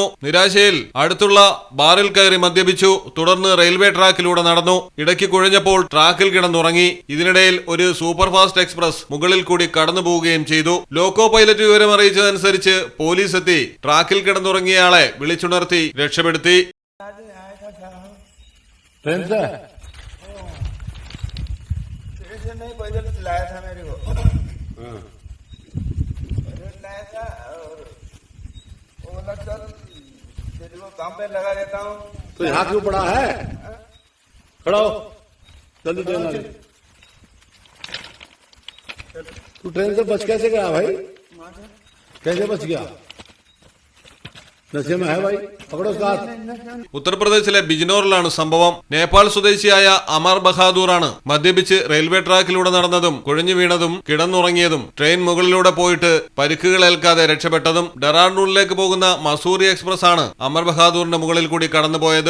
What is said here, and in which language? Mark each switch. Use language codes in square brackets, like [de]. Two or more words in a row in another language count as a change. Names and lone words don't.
[ml] നിരാശയിൽ അടുത്തുള്ള ബാറിൽ കയറി മദ്യപിച്ചു. തുടർന്ന് റെയിൽവേ ട്രാക്കിലൂടെ നടന്നു. ഇടയ്ക്ക് കുഴഞ്ഞപ്പോൾ ട്രാക്കിൽ കിടന്നുറങ്ങി. ഇതിനിടയിൽ ഒരു [en] super fast express [ml] മുകളിൽ കൂടി കടന്നു പോവുകയും ചെയ്തു. [en] loco pilot [ml] വിവരം അറിയിച്ചതനുസരിച്ച് പോലീസ് എത്തി ട്രാക്കിൽ കിടന്നുറങ്ങിയയാളെ വിളിച്ചുണർത്തി രക്ഷപ്പെടുത്തി. [hi] काम पे लगा देता हूँ तो यहाँ क्यों पड़ा है? खड़ा हो, जल्दी ट्रेन आ गई। तू ट्रेन से बच कैसे गया भाई? कैसे बच गया? नशे में है भाई, पकड़ो उसका हाथ। [ml] ഉത്തർപ്രദേശിലെ ബിജ്നോറിലാണ് സംഭവം. നേപ്പാൾ സ്വദേശിയായ അമർ ബഹാദൂറാണ് മദ്യപിച്ച് റെയിൽവേ ട്രാക്കിലൂടെ നടന്നതും കുഴഞ്ഞു വീണതും കിടന്നുറങ്ങിയതും ട്രെയിൻ മുകളിലൂടെ പോയിട്ട് പരിക്കുകളേൽക്കാതെ രക്ഷപ്പെട്ടതും. ഡെറാഡൂണിലേക്ക് പോകുന്ന മസൂറി എക്സ്പ്രസ് ആണ് അമർ ബഹാദൂറിന്റെ മുകളിൽ കൂടി കടന്നുപോയത്.